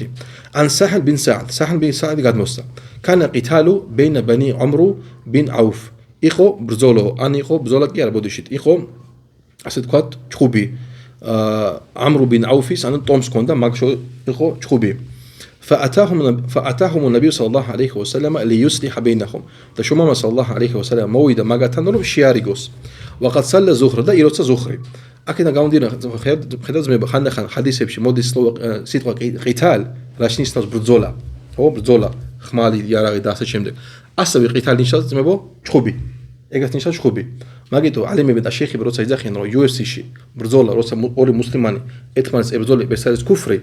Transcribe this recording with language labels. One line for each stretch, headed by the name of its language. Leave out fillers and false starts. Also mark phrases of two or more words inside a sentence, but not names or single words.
Georgian: ან საჰლ ბინ საად. საჰლ ბინ საად გადმოსცა.
Arabic: كان قتال بين بني عمرو بن عوف.
Georgian: იყო ბრძოლო, ან იყო ბრძოლა კი არა ბოდიშით. იყო ასე თქვათ ჩხუბი. ამრუ ბინ აუფის ანუ ტომს ქონდა მაგ იყო ჩხუბი.
Arabic: فأتاهم النبي صلى الله عليه وسلم ليصلح بينهم.
Georgian: და შუმამა
Arabic: صلى الله عليه وسلم
Georgian: მოვიდა მაგათთან რომ შეარიგოს.
Arabic: وقد صلى الظهر
Georgian: და იროცა ზუხრი. აქედან გამომდინარე ხედავთ მე ხანდახან ჰადისებში მოდის სიტყვა ყითალ რაში ნიშნავს ბრძოლა. ხო, ბრძოლა, ხმალი, იარაღი და ასე შემდეგ. ასევე ყითალ ნიშნავს ძმებო ჩხუბი. ეგაც ნიშნავს ჩხუბი. მაგითო ალიმები და შეიხები როცა იძახიან რომ UFC-ში ბრძოლა, როცა ორი მუსლიმანი ერთმანეთს ებრძოლები, ეს არის კუფრი.